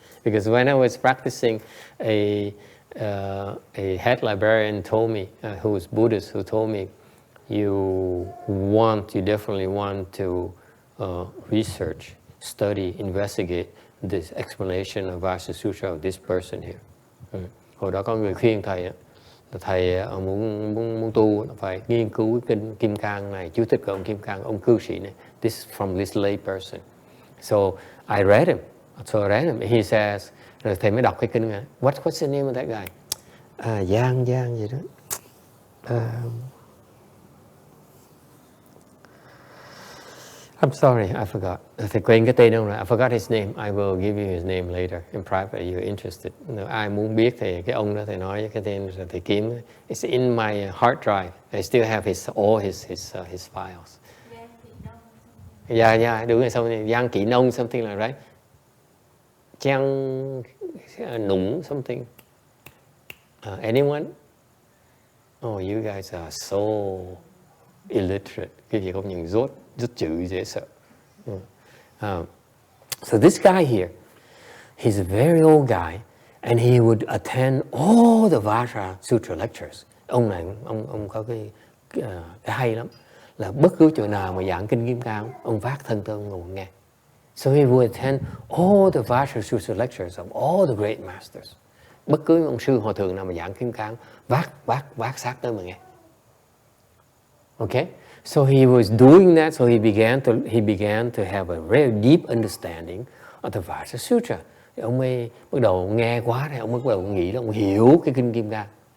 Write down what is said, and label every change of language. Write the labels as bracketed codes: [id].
[en] Because when I was practicing, a head librarian told me, who was Buddhist, who told me, you definitely want to research, study, investigate this explanation of Vajra Sutra of this person here. [vi] Hồi đó có người khuyên thầy, thầy muốn tu phải nghiên cứu kinh Kim Cang này, chú thích của ông Kim Cang, ông cư sĩ này. [en] This from this lay person. So I read him. He says, [vi] rồi thầy mới đọc cái kinh này. [en] What's the name of that guy? [vi] Giang gì đó. [en] I'm sorry, I forgot. [vi] Thầy quên cái tên ông rồi. [en] I forgot his name. I will give you his name later in private. You're interested. [vi] Nếu ai muốn biết thì cái ông đó thầy nói cái tên rồi thầy kiếm. [en] It's in my hard drive. I still have all his files. [vi] Yeah, đúng rồi. [en] Something Giang Kỹ Nông, something like right. Giang Nũng, something. Anyone? Oh, you guys are so illiterate. [vi] Cái gì không nhận rất chữ dễ sợ. [en] So this guy here, he's a very old guy, and he would attend all the Vajra Sutra lectures. [vi] Ông này, ông có cái hay lắm, là bất cứ chỗ nào mà giảng kinh Kim Cang, ông vác thân tới ông ngồi nghe. [en] So he would attend all the Vajra Sutra lectures of all the great masters. [vi] Bất cứ ông sư hòa thượng nào mà giảng Kim Cang, vác xác tới mà nghe. [en] Okay, so he was doing that, so he began to have a very deep understanding of the Vajra Sutra. [vi] Ông mới bắt đầu nghe quá rồi, ông bắt đầu nghĩ là ông hiểu cái kinh Kim Cang.